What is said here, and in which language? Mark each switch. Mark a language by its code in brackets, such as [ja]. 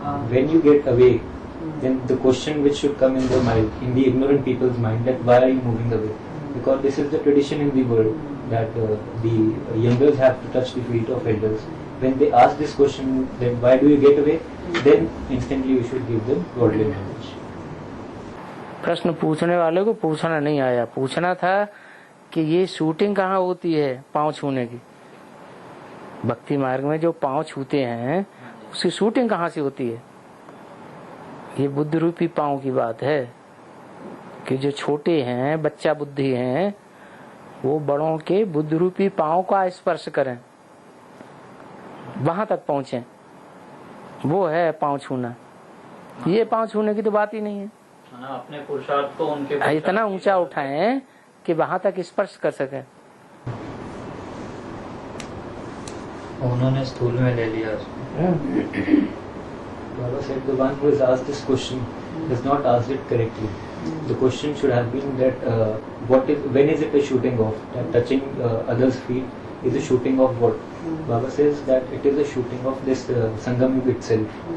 [en] When you get away, then the question which should come in their mind, in the ignorant people's mind, that why are you moving away? Because this is the tradition in the world that the youngers have to touch the feet of elders. When they ask this question, then why do you get away? Then instantly you should give them godly knowledge. [hi] प्रश्न पूछने वाले को पूछना नहीं आया, पूछना था कि ये शूटिंग कहाँ होती है पाँव छूने की। भक्ति मार्ग में जो पाँव छूते हैं उसकी शूटिंग कहाँ से होती है? ये बुद्ध रूपी पाँव की बात है कि जो छोटे हैं, बच्चा बुद्धि हैं, वो बड़ों के बुद्ध रूपी पाँव का स्पर्श करें, वहां तक पहुंचे, वो है पाँव छूना। ये पाँव छूने की तो बात ही नहीं है। अपने पुरुषार्थ को उनके इतना ऊंचा उठाएं कि वहां तक स्पर्श कर सके। उन्होंने स्थूल में ले लिया उसको। [en] Baba said the one who has asked this question has not asked it correctly. The question should have been that when is it a shooting off? That touching others' feet is a shooting of what? Baba says that it is a shooting of this Sangam Yuga itself.